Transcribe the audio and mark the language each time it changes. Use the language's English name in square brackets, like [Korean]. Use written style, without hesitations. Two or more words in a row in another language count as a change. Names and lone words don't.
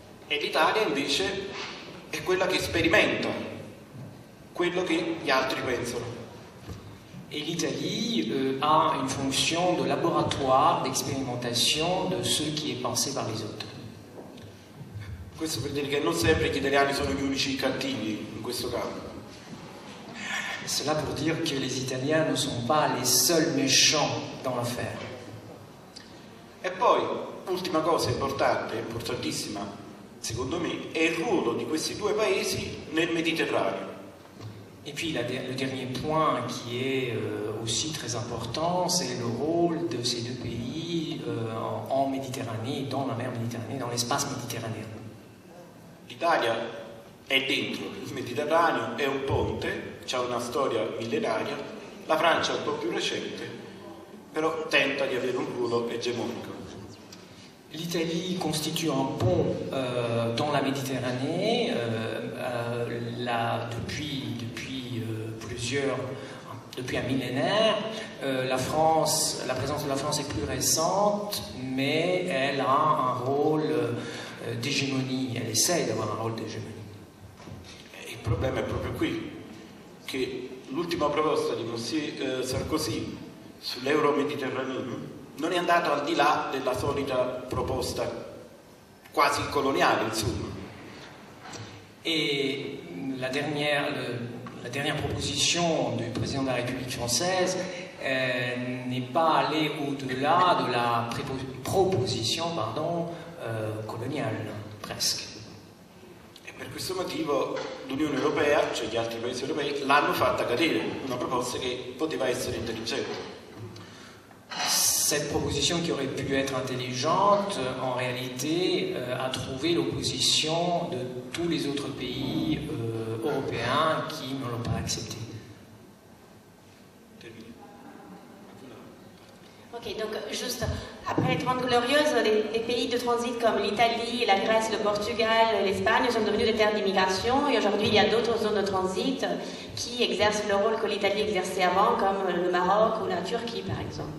[Italian] E l'Italia invece è quella che sperimenta quello che gli altri pensano. [French] Et l'Italie a une fonction de laboratoire d'expérimentation de ce qui est pensé par les autres. [Italian] Questo per dire che non sempre gli italiani sono gli unici cattivi in questo campo. [French] Cela pour dire que les Italiens ne sont pas les seuls méchants dans l'affaire. [Italian] E poi, ultima cosa importante, importantissima, secondo me, è il ruolo di questi due paesi nel Mediterraneo. [French] Et puis le dernier point qui est aussi très important, c'est le rôle de ces deux pays en Méditerranée, dans la mer Méditerranée, dans l'espace méditerranéen. [Italian] L'Italia è dentro il Mediterraneo, è un ponte, ha una storia millenaria, la Francia è un po' più recente, però tenta di avere un ruolo egemonico. [French] L'Italie constitue un pont dans la Méditerranée depuis un millénaire. La présence de la France est plus récente, mais elle a un rôle d'hégémonie, elle essaye d'avoir un rôle d'hégémonie. [Italian] Il problema è proprio qui, che l'ultima proposta di Monsieur Sarkozy sull'euro-mediterraneo non è andato al di là della solita proposta quasi coloniale, insomma. [French] Et la dernière proposition du président de la République française n'est pas allée au-delà de la proposition coloniale, presque. [Italian] E per questo motivo l'Unione Europea, cioè gli altri paesi europei, l'hanno fatta cadere, una proposta che poteva essere intelligente. [French] Cette proposition qui aurait pu être intelligente, en réalité, a trouvé l'opposition de tous les autres pays européens qui ne l'ont pas acceptée. Ok, donc juste après les 30 Glorieuses, des pays de transit comme l'Italie, la Grèce, le Portugal, l'Espagne sont devenus des terres d'immigration et aujourd'hui il y a d'autres zones de transit qui exercent le rôle que l'Italie exerçait avant, comme le Maroc ou la Turquie par exemple.